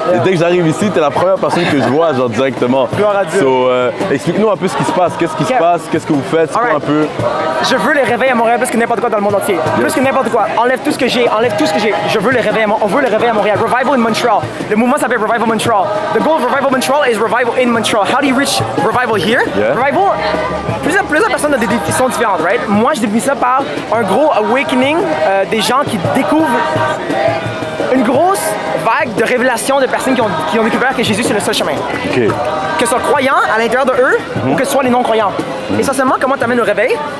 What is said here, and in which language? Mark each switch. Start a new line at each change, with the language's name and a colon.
French: Et dès que j'arrive ici, t'es la première personne que je vois, genre directement. Gloire à Dieu. So, explique-nous un peu ce qui se passe. Qu'est-ce qui se passe? Qu'est-ce que vous faites? C'est quoi un peu? Je veux les réveiller à Montréal plus que n'importe quoi dans le monde entier. Plus que n'importe quoi. Enlève tout ce que j'ai. Je veux les réveiller. On veut les réveiller à Montréal.
English: Revival in Montreal.
French: Le mouvement s'appelle Revival Montreal.
English: The goal of Revival Montreal is Revival in Montreal. How do you reach Revival here? Yeah.
French: Revival, plusieurs personnes ont des définitions différentes, right? Moi, je définis ça par un gros awakening des gens qui découvrent une grosse vague de révélation de personnes qui ont découvert que Jésus c'est le seul chemin. Okay. Que ce soit croyants à l'intérieur de eux ou que ce soit les non-croyants. Essentiellement, comment tu amènes le réveil?